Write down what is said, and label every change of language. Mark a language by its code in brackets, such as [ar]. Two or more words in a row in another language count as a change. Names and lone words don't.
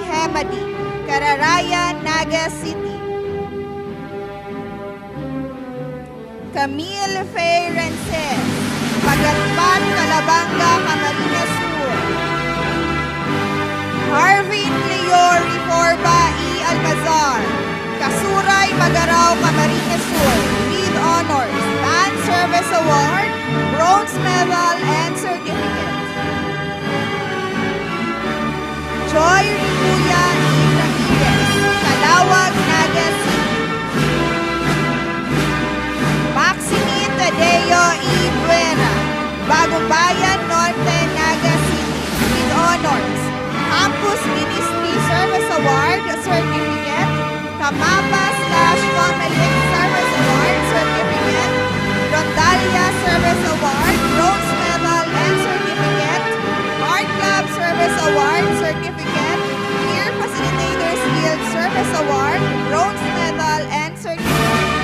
[en] Hemadi, Cararayan, Naga City. Camille Faye Rences, Pagatpat, Calabanga, Camarines Sur. Harvin Leo Reforba E. Almazar, Kasuray, Magarao, Camarines Sur, with honors. Band Service Award, Bronze Medal and Certificate. Joy Ribuya E. Ramirez, Calawag, Naga City. Maxine Tadeo E. Buena, Bagong Bayan Norte, Naga City, with honors. Campus Ministry Service Award Certificate, Kamapa/Comelec Service Award Certificate, Rondalia Service Award, Bronze Medal and Certificate, Art Club Service Award Certificate, Peer Facilitators Guild Service Award, Bronze Medal and Certificate.